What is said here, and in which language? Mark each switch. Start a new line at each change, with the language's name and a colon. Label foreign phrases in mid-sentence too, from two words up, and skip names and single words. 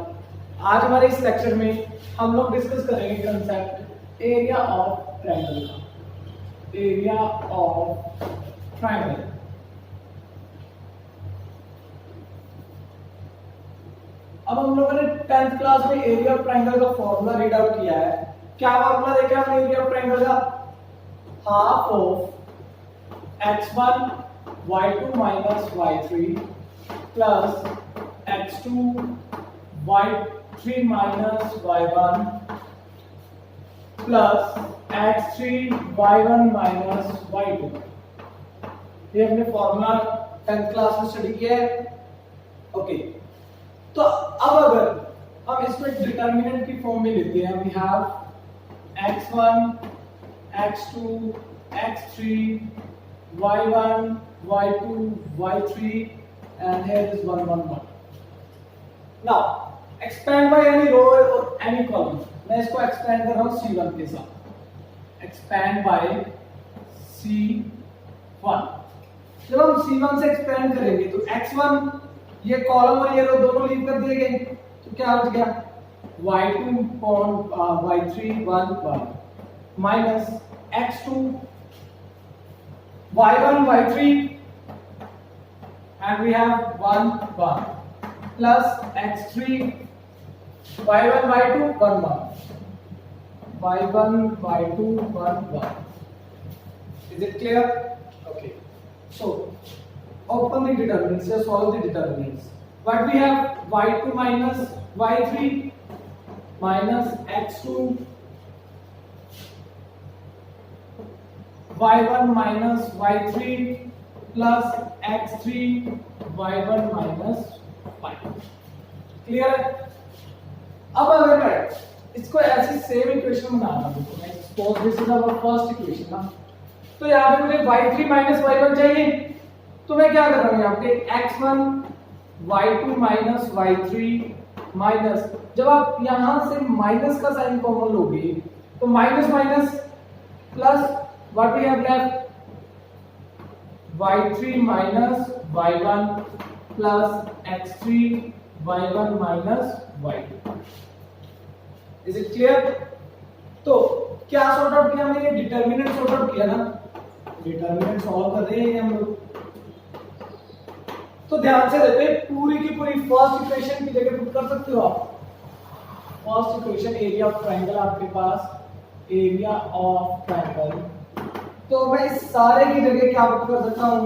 Hindi: आज हमारे इस लेक्चर में हम लोग डिस्कस करेंगे
English: concept area of triangle
Hindi: का।
English: area of triangle.
Hindi: अब हम लोगों ने 10th क्लास में
English: area of triangle
Hindi: का
English: formula read out
Hindi: किया है। क्या फॉर्मूला देखा हमने
English: area of triangle
Hindi: का?
English: half of x1 y2 minus y3 plus x2 y3 minus y1 plus x3 y1 minus y2।
Hindi: ये हमने फॉर्मूला 10th क्लास में स्टडी किया है। ओके, तो अब अगर हम इसको एक डिटर्मिनेंट की फॉर्म में लेते हैं,
English: we have
Hindi: x1 x2 x3 y1 y2 y3
English: and here is
Hindi: 1 1 1।
English: now expand by any row or any column।
Hindi: मैं इसको expand कर रहा हूं c1 के साथ।
English: expand by c1।
Hindi: जब हम c1 से expand करेंगे तो x1 ये कॉलम और ये रो दोनों लीव कर दिए गए, तो क्या बच गया?
English: y2 y3 1 1 minus x2 y1 y3 and we have 1 1 plus x3 y1 y2 1 1 y1 y2 1 1। is it clear? Okay, so open the determinants or solve the determinants। what we have? y2 minus y3 minus x2 y1 minus y3 plus x3 y1 minus y2।
Hindi: क्लियर है? अब अगर मैं इसको ऐसी
English: same equation
Hindi: बनाना हूं, मैं
English: suppose this is our first equation
Hindi: ना, तो यहां पे मुझे y3 minus y1 चाहिए, तो मैं क्या कर रहा हूं? यहां पे x1 y2 minus y3 माइनस, जब आप यहां से माइनस का साइन कॉमन लोगे तो
English: minus minus plus what we have left? y3 minus y1 plus x3 y1 minus y2। is it clear?
Hindi: तो क्या
English: sort out
Hindi: किया हमने? ये डिटर्मिनेंट
English: sort out
Hindi: किया ना, डिटर्मिनेंट सॉल्व कर रहे हैं हम लोग। तो ध्यान से देखो, पूरी की पूरी
English: first equation
Hindi: की जगह पुट कर सकते हो आप।
English: first equation area of triangle
Hindi: आपके पास,
English: area of triangle,
Hindi: तो मैं इस सारे की जगह क्या पुट कर सकता हूं?